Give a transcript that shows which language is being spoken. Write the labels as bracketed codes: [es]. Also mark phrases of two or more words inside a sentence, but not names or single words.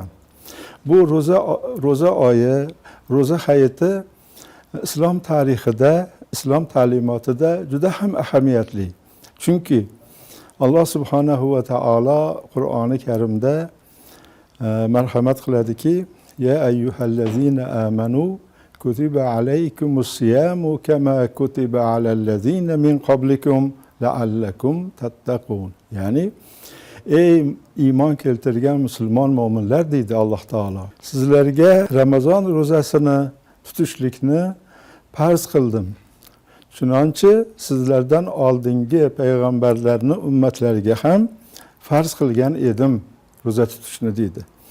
[uz] Bu ro'za oyi, ro'za hayiti islom tarixida, islom ta'limotida juda ham ahamiyatli. Chunki Alloh [ar] سبحانه وتعالى [uz] Qur'oni Karimda marhamat qiladiki: [ar] "يا أيها الذين آمنوا كتب عليكم الصيام كما كتب على الذين من قبلكم لعلكم تتقون." [uz] Ya'ni ey iymon keltirgan musulmon mo'minlar deydi Alloh taolo, sizlarga Ramazon ro'zasini tutishlikni farz qildim. Chunonchi sizlardan oldingi payg'ambarlarni ummatlariga ham farz qilgan edim ro'za tutishni deydi.